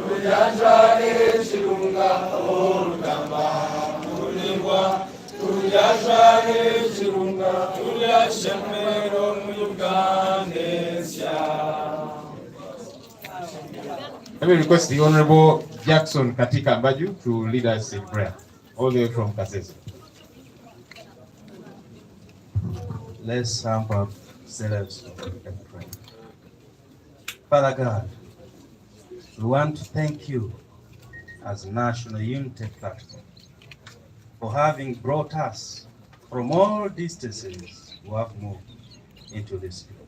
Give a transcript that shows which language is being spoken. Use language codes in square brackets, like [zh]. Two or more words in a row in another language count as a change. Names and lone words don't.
[koo] tujajwale chirunga orugamba kulingwa tujajwale chirunga tulyashemero muyuganesya. [en] Let me request the Honorable Jackson Katika Mbaju to lead us in prayer, all the way from Kasese. Let's humble ourselves and pray. Father God, we want to thank you as a National Unity Platform for having brought us from all distances who have moved into this group.